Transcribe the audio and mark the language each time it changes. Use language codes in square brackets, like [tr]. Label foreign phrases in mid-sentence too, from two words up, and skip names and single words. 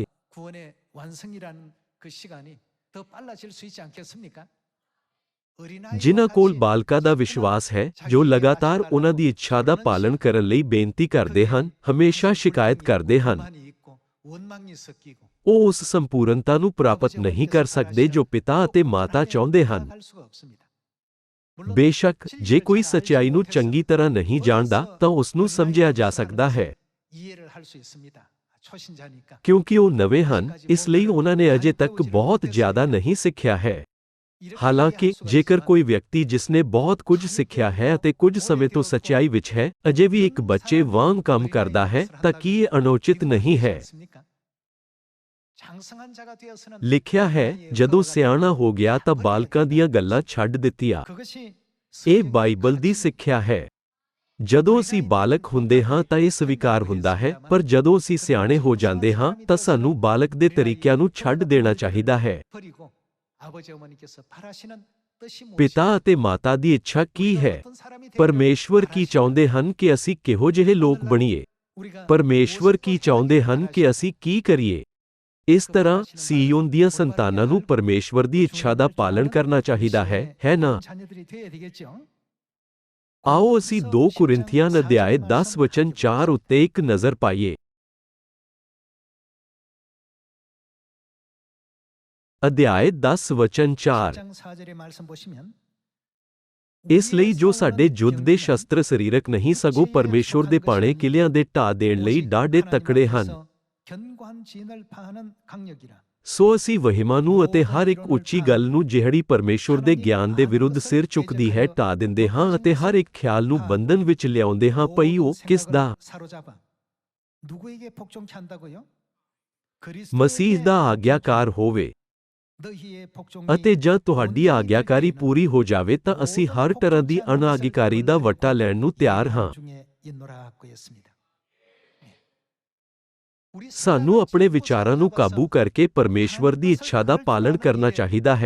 [ko] 구원의 완성이라는 그 시간이 더 빨라질 수 있지 않겠습니까? [pa] ਜਿਨ੍ਹਾਂ ਕੋਲ ਬਾਲਕਾਂ ਦਾ ਵਿਸ਼ਵਾਸ ਹੈ, ਜੋ ਲਗਾਤਾਰ ਉਹਨਾਂ ਦੀ ਇੱਛਾ ਦਾ ਪਾਲਣ ਕਰਨ ਲਈ ਬੇਨਤੀ ਕਰਦੇ ਹਨ, ਹਮੇਸ਼ਾ ਸ਼ਿਕਾਇਤ ਕਰਦੇ ਹਨ। [ko] 원망이 섞이고 [pa] ਉਹ ਉਸ ਸੰਪੂਰਨਤਾ ਨੂੰ ਪ੍ਰਾਪਤ ਨਹੀਂ ਕਰ ਸਕਦੇ ਜੋ ਪਿਤਾ ਅਤੇ ਮਾਤਾ ਚਾਹੁੰਦੇ ਹਨ। [ko] 할 수가 없습니다. [pa] ਬੇਸ਼ੱਕ ਜੇ ਕੋਈ ਸੱਚਾਈ ਨੂੰ ਚੰਗੀ ਤਰ੍ਹਾਂ ਨਹੀਂ ਜਾਣਦਾ, ਤਾਂ ਉਸ ਨੂੰ ਸਮਝਿਆ ਜਾ ਸਕਦਾ ਹੈ। [ko] 이해를 할 수 있습니다. 초신자니까. [pa] ਕਿਉਂਕਿ ਉਹ ਨਵੇਂ ਹਨ, ਇਸ ਲਈ ਉਹਨਾਂ ਨੇ ਅਜੇ ਤੱਕ ਬਹੁਤ ਜ਼ਿਆਦਾ ਨਹੀਂ ਸਿੱਖਿਆ ਹੈ। ਹਾਲਾਂਕਿ ਜੇਕਰ ਕੋਈ ਵਿਅਕਤੀ ਜਿਸਨੇ ਬਹੁਤ ਕੁਝ ਸਿੱਖਿਆ ਹੈ ਅਤੇ ਕੁਝ ਸਮੇਂ ਤੋਂ ਸੱਚਾਈ ਵਿੱਚ ਹੈ, ਅਜੇ ਵੀ ਇੱਕ ਬੱਚੇ ਵਾਂਗ ਕੰਮ ਕਰਦਾ ਹੈ, ਤਾਂ ਕੀ ਇਹ ਅਨੁਚਿਤ ਨਹੀਂ ਹੈ? [ko] 장성한 자가 되어서는 [pa] ਲਿਖਿਆ ਹੈ, ਜਦੋਂ ਸਿਆਣਾ ਹੋ ਗਿਆ ਤਾਂ ਬਾਲਕਾਂ ਦੀਆਂ ਗੱਲਾਂ ਛੱਡ ਦਿੱਤੀਆਂ। [ko] 그것이 [pa] ਇਹ ਬਾਈਬਲ ਦੀ ਸਿੱਖਿਆ ਹੈ। ਜਦੋਂ ਅਸੀਂ ਬਾਲਕ ਹੁੰਦੇ ਹਾਂ ਤਾਂ ਇਹ ਸਵੀਕਾਰ ਹੁੰਦਾ ਹੈ, ਪਰ ਜਦੋਂ ਅਸੀਂ ਸਿਆਣੇ ਹੋ ਜਾਂਦੇ ਹਾਂ ਤਾਂ ਸਾਨੂੰ ਬਾਲਕ ਦੇ ਤਰੀਕਿਆਂ ਨੂੰ ਛੱਡ ਦੇਣਾ ਚਾਹੀਦਾ ਹੈ। [ko] 버리고 아버지 어머니께서 바라시는 뜻이 [pa] ਪਿਤਾ ਅਤੇ ਮਾਤਾ ਦੀ ਇੱਛਾ ਕੀ ਹੈ? [ko] 어떤 사람이 되기를 [pa] ਪਰਮੇਸ਼ਵਰ ਕੀ ਚਾਹੁੰਦੇ ਹਨ ਕਿ ਅਸੀਂ ਕਿਹੋ ਜਿਹੇ ਲੋਕ ਬਣੀਏ? [ko] 우리가 [pa] ਪਰਮੇਸ਼ਵਰ ਕੀ ਚਾਹੁੰਦੇ ਹਨ ਕਿ ਅਸੀਂ ਕੀ ਕਰੀਏ? ਇਸ ਤਰ੍ਹਾਂ ਸੀਯੋਨ ਦੀਆਂ ਸੰਤਾਨਾਂ ਨੂੰ ਪਰਮੇਸ਼ਵਰ ਦੀ ਇੱਛਾ ਦਾ ਪਾਲਣ ਕਰਨਾ ਚਾਹੀਦਾ ਹੈ ਨਾ? [ko] 자녀들이 되어야 되겠죠. [pa] ਆਓ ਅਸੀਂ 2 ਕੁਰਿੰਥੀਆਂ ਅਧਿਆਇ 10 ਵਚਨ 4 ਉੱਤੇ ਇੱਕ ਨਜ਼ਰ ਪਾਈਏ। ਅਧਿਆਇ 10 ਵਚਨ 4। [ko] 10장 4절의 말씀 보시면 [pa] ਇਸ ਲਈ ਜੋ ਸਾਡੇ ਯੁੱਧ ਦੇ ਸ਼ਸਤਰ ਸਰੀਰਕ ਨਹੀਂ ਸਗੋਂ ਪਰਮੇਸ਼ਵਰ ਦੇ ਪਾਣੇ ਕਿਲਿਆਂ ਦੇ ਢਾਹ ਦੇਣ ਲਈ ਡਾਢੇ ਤਕੜੇ ਹਨ। [ko] 견고한 진을 파하는 강력이라. [pa] ਸੋ ਅਸੀਂ ਵਹਿਮਾਂ ਨੂੰ ਅਤੇ ਹਰ ਇੱਕ ਉੱਚੀ ਗੱਲ ਨੂੰ ਜਿਹੜੀ ਪਰਮੇਸ਼ਵਰ ਦੇ ਗਿਆਨ ਦੇ ਵਿਰੁੱਧ ਸਿਰ ਚੁੱਕਦੀ ਹੈ ਢਾਹ ਦਿੰਦੇ ਹਾਂ ਅਤੇ ਹਰ ਇੱਕ ਖਿਆਲ ਨੂੰ ਬੰਧਨ ਵਿੱਚ ਲਿਆਉਂਦੇ ਹਾਂ। ਭਈ ਉਹ ਕਿਸ ਦਾ? [ko] 사로잡아 누구에게 복종케 한다고요? [pa] ਮਸੀਹ ਦਾ ਆਗਿਆਕਾਰ ਹੋਵੇ। [ko] 너희의 복종이 [pa] ਅਤੇ ਜਦ ਤੁਹਾਡੀ ਆਗਿਆਕਾਰੀ ਪੂਰੀ ਹੋ ਜਾਵੇ ਤਾਂ ਅਸੀਂ ਹਰ ਤਰ੍ਹਾਂ ਦੀ ਅਣਆਗਿਆਕਾਰੀ ਦਾ ਵੱਟਾ ਲੈਣ ਨੂੰ ਤਿਆਰ ਹਾਂ। [ko] 중에 있노라 하였습니다. [pa] ਸਾਨੂੰ ਆਪਣੇ ਵਿਚਾਰਾਂ ਨੂੰ ਕਾਬੂ ਕਰਕੇ ਪਰਮੇਸ਼ਵਰ ਦੀ ਇੱਛਾ ਦਾ ਪਾਲਣ ਕਰਨਾ ਚਾਹੀਦਾ ਹੈ।